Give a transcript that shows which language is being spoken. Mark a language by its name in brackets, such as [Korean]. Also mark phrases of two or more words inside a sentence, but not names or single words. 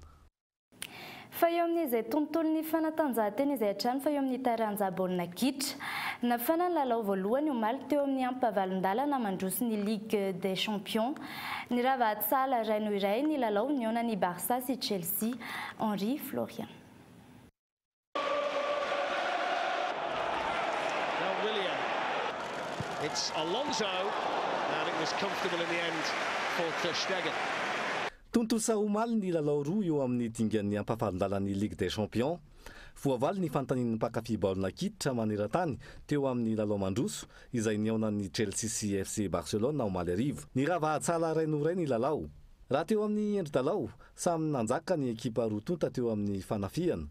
[Malagasy] Fa eo amin'izay tontolon'ny fanatanjahantena izay hatrany fa eo amin'ny taranja baolina kitra. Nafana ny lalao voalohany omaly teo amin'ny ampavalon-dalana mandroso ny Ligue des Champions. Ny ravahatsala iray no iray ny lalao niona ny Barça sy Chelsea. Henri Florian. [English] Now William. It's Alonso and it was comfortable in the end for Ter Stegen. [Malagasy] Tontosa omaly ny lalao roa eo amin'ny dingan'ny ampavalon-dalan'ny Ligue des Champions. Voavaly ny fanontanian'ny mpakafy baolina kitra maneran-tany teo amin'ny lalao mandroso izay niaonan'ny Chelsea sy FC Barcelona omaly hariva. Ny ravahatsala rainoray ny lalao. Raha teo amin'ny endri-dalao samy nanjaka ny ekipa roa tonta teo amin'ny fanafiana.